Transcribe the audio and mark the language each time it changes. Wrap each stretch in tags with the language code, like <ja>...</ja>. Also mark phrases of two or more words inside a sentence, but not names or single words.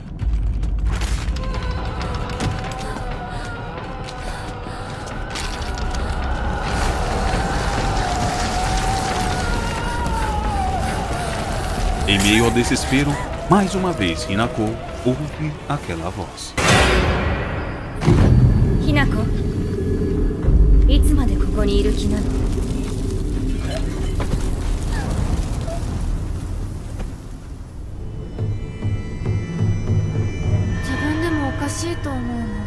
<pt>Em meio ao desespero, mais uma vez Hinako ouve aquela voz.</pt> <ja>ひなこ、いつまでここにいる気なの？自分でもおかしいと思うの。</ja>